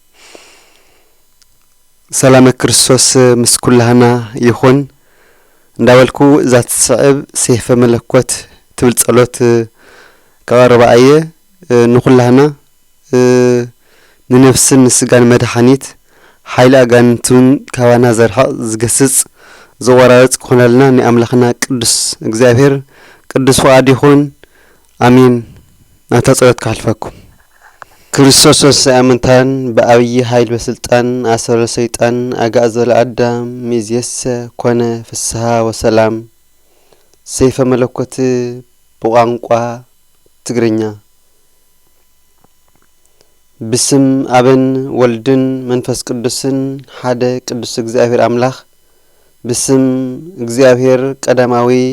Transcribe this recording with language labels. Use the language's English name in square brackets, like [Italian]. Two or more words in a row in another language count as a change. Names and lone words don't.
[Tigrinya] ሰላም ክርስቶስ ምስኩላህና ይኹን እንዳወልኩ ዛት ሰዓብ ሰይፈ መለኮት ትብል ጸሎት ከቀረባየ ንኹላህና ንነፍስን ስጋን መድኃኒት ኃይል አጋንንቱን ካዋና ዘርሐ ዝገስጽ ዘወራጽ ኮነልና ንአምላኽና ቅዱስ እግዚአብሔር ቅዱስ ፈቃድ ይኹን አሜን። አታጸሎት ካልፈኩም ክርስቶስ ሰአመንታን በአብይ ኃይል በስልጣን አሰረ ሰይጣን አጋዘለ አዳም ሚዝየሰ ኮነ ፍስሐ ወሰላም ሰይፈ መለኮት በቋንቋ ትግርኛ ብስም አብን ወልድን መንፈስ ቅዱስን ሓደ ቅዱስ እግዚአብሔር አምላክ ብስም እግዚአብሔር ቀዳማዊ